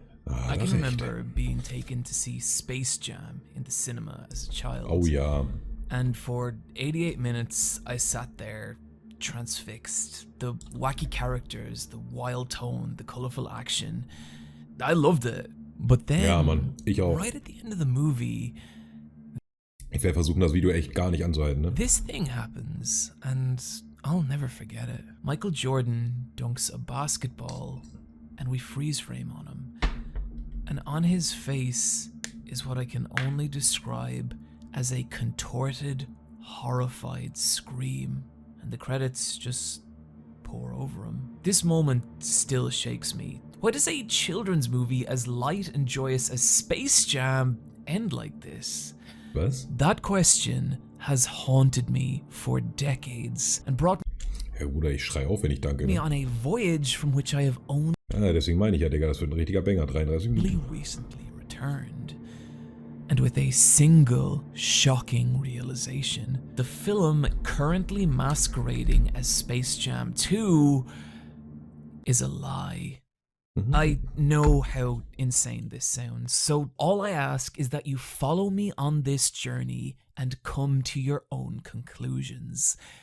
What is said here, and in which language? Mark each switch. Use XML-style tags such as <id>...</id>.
<en>I can remember being taken to see Space Jam in the cinema as a child.</en> <de>Oh ja.</de> <en>And for 88 minutes I sat there transfixed. The wacky characters, the wild tone, the colorful action. I loved it. But then,</en> <de>ja, Mann, ich auch.</de> <en>right at the end of the movie,</en> <de>ich werde versuchen, das Video echt gar nicht anzuhalten, ne?</de> <en>this thing happens, and I'll never forget it. Michael Jordan dunks a basketball, and we freeze frame on him. And on his face is what I can only describe as a contorted, horrified scream. And the credits just pour over him. This moment still shakes me. Why does a children's movie as light and joyous as Space Jam end like this?</en> <de>Was?</de> <en>That question has haunted me for decades and brought</en> <de>Ja, Bruder, ich schrei auf, wenn ich danke.</de> <en>me</en> <de>Ne?</de> <en>on a voyage from which I have only</en> <de>Ja, deswegen meine ich ja, Digga, das wird ein richtiger Banger, 33 Minuten.</de> <en>recently returned. And with a single shocking realization, the film currently masquerading as Space Jam 2 is a lie. I know how insane this sounds, so all I ask is that you follow me on this journey and come to your own conclusions.</en>